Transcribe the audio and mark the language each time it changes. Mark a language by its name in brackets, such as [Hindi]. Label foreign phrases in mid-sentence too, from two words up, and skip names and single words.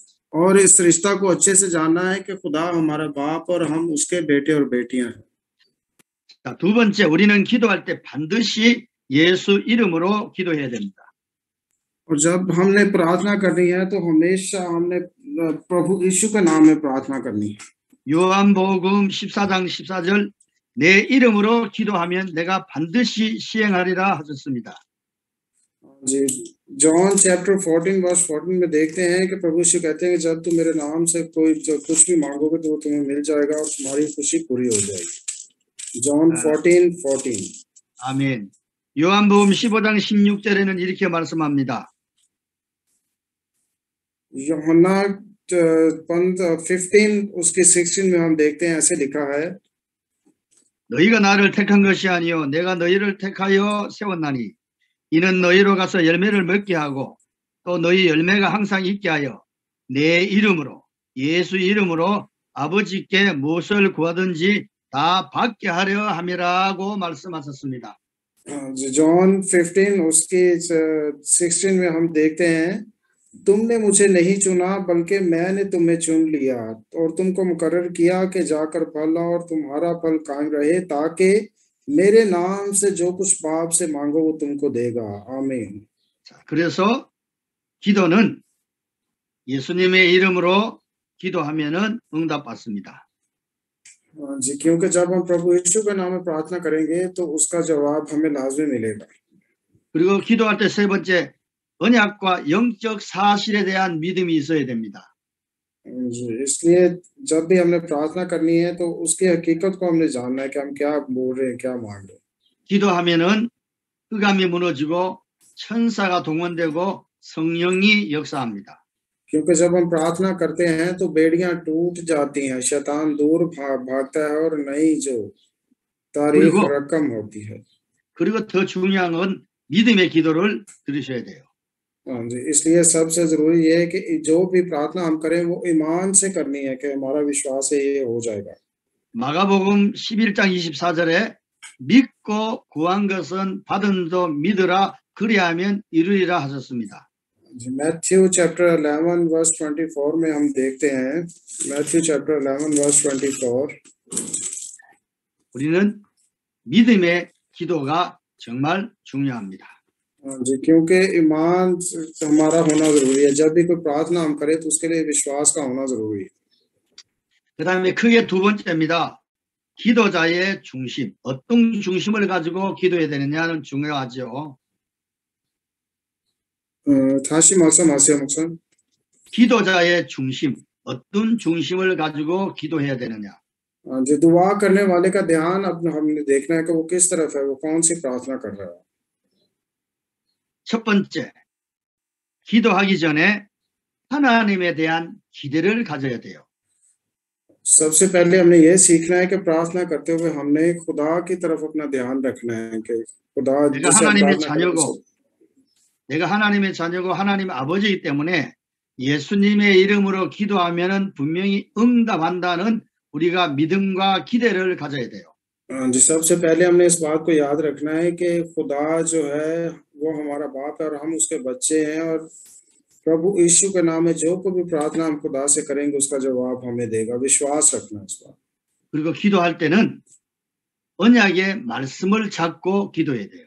[Hindi] और इस रिश्ता को अच्छे से जानना है कि खुदा हमारा बाप और हम उसके बेटे और बेटियां हैं। [Korean] 자, 두 번째, 우리는 기도할 때 반드시 예수 이름으로 기도해야 됩니다. [Hindi] और जब हमने प्रार्थना करनी है तो हमेशा हमने प्रभु यीशु के नाम में प्रार्थना करनी है। [Korean] 요한복음 14장 14절 내 이름으로 기도하면 내가 반드시 시행하리라 하셨습니다. [Hindi] जी, जॉन चैप्टर 14 वर्स 14 में देखते हैं कि प्रभु यीशु कहते हैं कि जब तुम मेरे नाम से कोई कुछ भी मांगोगे तो वो तुम्हें मिल जाएगा और तुम्हारी खुशी पूरी हो जाएगी। जॉन 14:14। [Korean] 아멘. 요한복음 15장 16절에는 이렇게 말씀합니다. [Hindi] यूहन्ना 15 उसके 16 में हम देखते हैं ऐसे लिखा है, [Korean] 너희가 나를 택한 것이 아니요 내가 너희를 택하여 세웠나니 이는 너희로 가서 열매를 먹게 하고 또 너희 열매가 항상 있게 하여 내 이름으로 예수 이름으로 아버지께 무엇을 구하든지 다 받게 하려 함이라고 말씀하셨습니다. [Hindi] जॉन 15 उसके 16 में हम देखते हैं, तुमने मुझे नहीं चुना बल्कि मैंने तुम्हें चुन लिया और तुमको मुकर्रर किया कि जाकर फल लाओ और तुम्हारा फल कायम रहे ताकि मेरे नाम से जो कुछ बाप से मांगो वो तुमको देगा। आमीन। [Korean] 자, 그래서 기도는 예수님의 이름으로 기도하면은 응답받습니다. [Hindi] जी, क्योंकि जब हम प्रभु यीशु के नाम में प्रार्थना करेंगे तो उसका जवाब हमें लाजमी मिलेगा। [Korean] 그리고 기도할 때 세 번째, 언약과 영적 사실에 대한 믿음이 있어야 됩니다. [Hindi] जी, इसलिए जब भी हमने प्रार्थना करनी है तो उसकी हकीकत को हमने जानना है कि हम क्या बोल रहे हैं, क्या मांग रहे हैं। [Korean] 기도하면은 흑암이 무너지고 천사가 동원되고 성령이 역사합니다. [Hindi] क्योंकि जब हम प्रार्थना करते हैं तो बेड़ियां टूट जाती हैं, शैतान दूर भागता है और नई जो तारीख [Korean] 그리고 [Hindi] रकम होती है। [Korean] 그리고 더 중요한 건 믿음의 기도를 들으셔야 돼요. [Hindi] हाँ जी, इसलिए सबसे जरूरी ये है कि जो भी प्रार्थना हम करें वो ईमान से करनी है कि हमारा विश्वास है ये हो जाएगा। [Korean] 마가복음 11장 24절에 믿고 구한 것은 받은 도 믿으라 그리하면 이루리라 하셨습니다. [Hindi] मैथ्यू चैप्टर 11 वर्स 24 में हम देखते हैं, मैथ्यू चैप्टर 11 वर्स 24, [Korean] 우리는 믿음의 기도가 정말 중요합니다. [Hindi] जी, क्योंकि ईमान हमारा होना जरूरी है। जब भी कोई प्रार्थना हम करें तो उसके लिए विश्वास का होना जरूरी है। [Korean] 그다음에 크게 두 번째입니다. 기도자의 중심, 어떤 중심을 가지고 기도해야 되느냐는 중요하죠. 다시 말씀하세요, 목사님. 기도자의 중심, 어떤 중심을 가지고 기도해야 되느냐. [Hindi] जो दुआ करने वाले का ध्यान अपना हमने देखना है कि वो किस तरफ है, वो कौन सी प्रार्थना कर रहा है। [Korean] 첫 번째, 기도하기 전에 하나님에 대한 기대를 가져야 돼요. [Hindi] सबसे पहले हमने ये सीखना है कि प्रार्थना करते हुए हमने खुदा की तरफ अपना ध्यान रखना है कि खुदा [Korean] 내가 [Hindi] जिसे हम [Korean] 하나님의 [Hindi] प्रार्थना करें [Korean] 자녀고, 내가 하나님의 자녀고 하나님의 아버지이기 때문에 예수님의 이름으로 기도하면은 분명히 응답한다는 우리가 믿음과 기대를 가져야 돼요. [Hindi] जी, सबसे पहले हमने इस बात को याद रखना है कि खुदा जो है वो हमारा बाप है और हम उसके बच्चे हैं और प्रभु यीशु के नाम में जो कोई भी प्रार्थना हम खुदा से करेंगे उसका जवाब हमें देगा। विश्वास रखना इस बात। [Korean] 그리고 기도할 때는 언약의 말씀을 잡고 기도해야 돼요.